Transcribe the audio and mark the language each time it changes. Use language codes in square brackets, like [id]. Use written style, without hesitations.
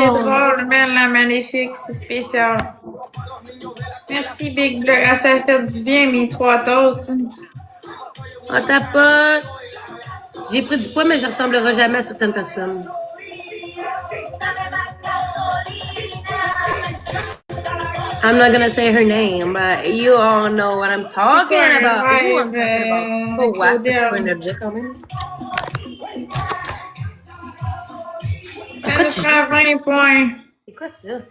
[fr] C'est drôle, mais la magnifique, c'est spécial. Merci, Big Bleu. Ah, ça fait du bien, mes 3 toasts. On tapote. J'ai pris du poids, mais je ressemblerai jamais à certaines personnes. [en] I'm not gonna say her name, but you all know what I'm talking about. Ooh, I'm talking about. [fr] Oh, wow, c'est pas un objet quand même. Ça nous prend 20 points. C'est quoi ça?